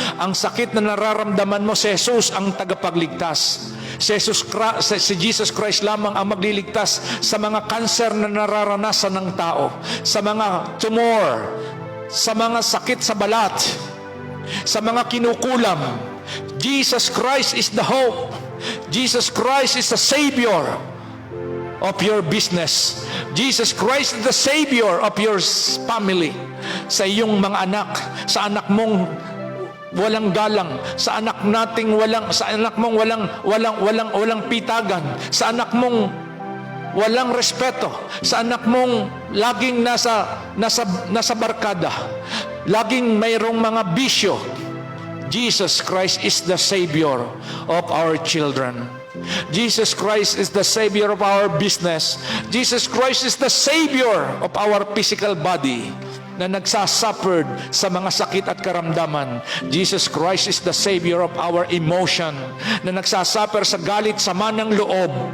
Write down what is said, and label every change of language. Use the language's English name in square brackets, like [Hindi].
[Filipino] Ang sakit na nararamdaman mo, si Jesus ang tagapagligtas. Si Jesus Christ lamang ang magliligtas sa mga cancer na nararanasan ng tao, sa mga tumor, sa mga sakit sa balat, sa mga kinukulam. [English] Jesus Christ is the hope. Jesus Christ is the Savior of your business. Jesus Christ is the Savior of your family. [Filipino] Sa iyong mga anak, sa anak mong walang galang, sa anak mong walang pitagan, sa anak mong walang respeto, sa anak mong laging nasa barkada, laging mayroong mga bisyo. [English] Jesus Christ is the Savior of our children. Jesus Christ is the Savior of our business. Jesus Christ is the Savior of our physical body [Filipino] na nagsasuffered sa mga sakit at karamdaman. [English] Jesus Christ is the Savior of our emotion [Filipino] na nagsasuffer sa galit, sama ng loob.